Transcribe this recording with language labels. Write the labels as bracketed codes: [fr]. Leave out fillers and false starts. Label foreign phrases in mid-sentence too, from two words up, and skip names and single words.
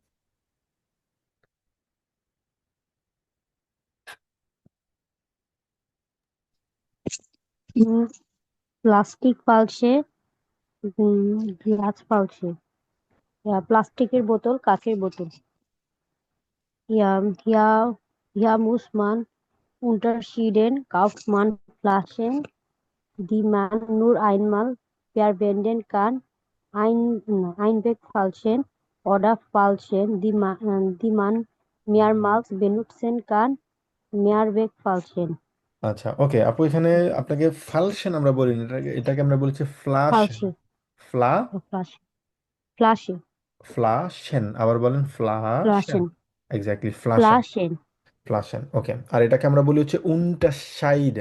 [de] Plastik Flasche, Glas Flasche, [bn] প্লাস্টিকের বোতল, কাচের বোতল। [de] ja ja ja muss man unterschieden, kauft man Flaschen, die man nur einmal verwenden kann, Einwegflaschen oder Flaschen, die man mehrmals benutzen kann, Mehrwegflaschen. [bn] আচ্ছা, ওকে আপু, এখানে আপনাকে ফালসেন আমরা বলি না, এটাকে আমরা বলছি ফ্লাশেন। [de] Falsche, ফ্লা Flasche, Flasche, [bn] ফ্লাশেন, আবার বলেন ফ্লাশেন। [de] Flaschen, [bn] এক্স্যাক্টলি, ফ্লাশেন। [de] Flaschen, [bn] ফ্লাশেন, ওকে। আর এটাকে আমরা বলি হচ্ছে উনটাশাইডেন।